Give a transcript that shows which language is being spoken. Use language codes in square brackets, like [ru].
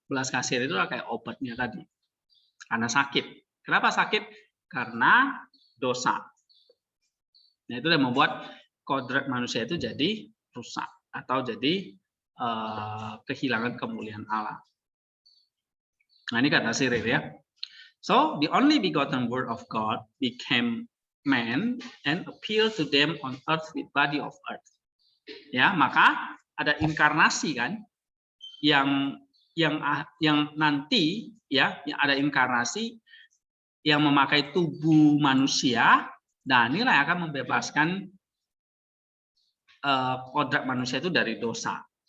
[id] Belas kasihan itu kayak obatnya tadi, karena sakit. Kenapa sakit? Karena dosa. Nah, itu yang membuat kodrat manusia itu jadi rusak atau jadi kehilangan kemuliaan Allah. Nah, ini kata Cyril ya. [en] So, the only begotten word of God became man and appeared to them on earth with body of earth. [id] Ya, maka ada inkarnasi kan yang nanti ya, yang ada inkarnasi yang memakai tubuh manusia, dan inilah yang akan membebaskan kodrat manusia itu dari dosa.